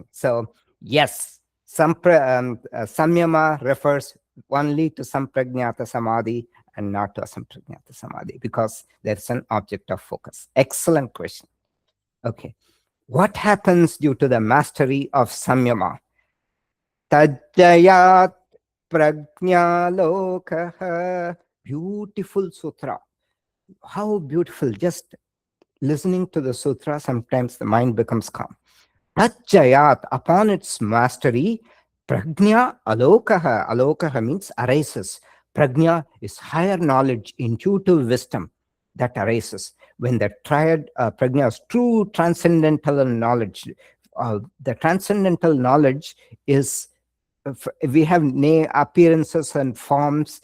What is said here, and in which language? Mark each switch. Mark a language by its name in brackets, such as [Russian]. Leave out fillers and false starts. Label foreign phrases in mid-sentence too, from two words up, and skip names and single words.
[English] So, yes, saṃyama refers only to [Sanskrit] samprajñāta samadhi [English] and not to [Sanskrit] asamprajñāta samadhi, [English] because there's an object of focus. Excellent question. Okay. What happens due to the mastery of saṃyama? [Sanskrit] Tajjayat prajñālokaha. [English] Beautiful sutra. How beautiful. Just listening to the sutra, sometimes the mind becomes calm. Tajjayat, upon its mastery, [Sanskrit] prajñā alokaha. [English] Alokaha means arises. Prajñā is higher knowledge, intuitive wisdom that arises. When the triad prajñā is true transcendental knowledge. The transcendental knowledge is, we have appearances and forms.